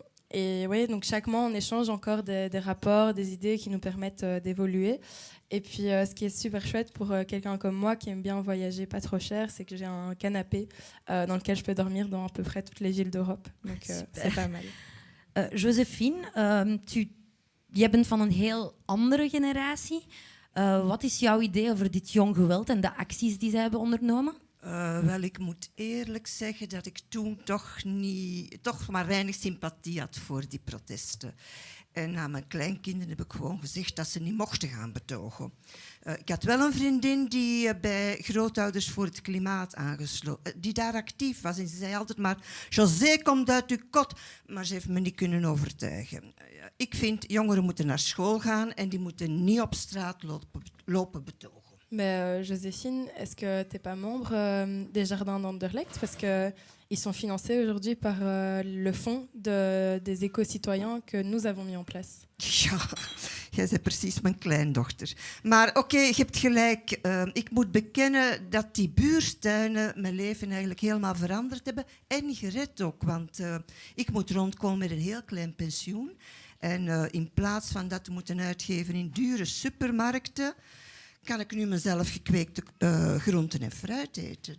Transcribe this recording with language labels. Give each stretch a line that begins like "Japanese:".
French: Et oui, donc chaque mois, on échange encore des rapports, des idées qui nous permettent d'évoluer. Et puis, ce qui est super chouette pour quelqu'un comme moi qui aime bien voyager pas trop cher, c'est que j'ai un canapé dans lequel je peux dormir dans à peu près toutes les villes d'Europe. Donc, c'est pas mal.
Dutch: Joséphine, jij bent van een heel andere generatie. Wat is jouw idee over dit jong geweld en de acties die zij hebben ondernomen? Wel, ik moet eerlijk zeggen dat ik toen toch maar weinig sympathie had voor die protesten. En aan mijn kleinkinderen heb ik gewoon gezegd dat ze niet mochten gaan betogen. Ik had wel een vriendin die bij Grootouders voor het Klimaat aangesloten, die daar actief was. En ze zei altijd maar, José, kom uit uw kot. Maar ze heeft me niet kunnen overtuigen. Ik vind, jongeren moeten naar school gaan en die moeten niet op straat lopen betogen.
French: Mais Joséphine, est-ce que tu n'es pas membre des Jardins d'Anderlecht? Parce qu'ils sont financés aujourd'hui par le fonds des éco-citoyens que nous avons mis en place.
Dutch: Ja, jij bent precies mijn kleindochter. Maar oké, je hebt gelijk. Ik moet bekennen dat die buurtuinen mijn leven eigenlijk helemaal veranderd hebben. En gered ook, want ik moet rondkomen met een heel klein pensioen. En in plaats van dat te moeten uitgeven in dure supermarkten, kan ik nu mezelf gekweekte groenten en fruit eten.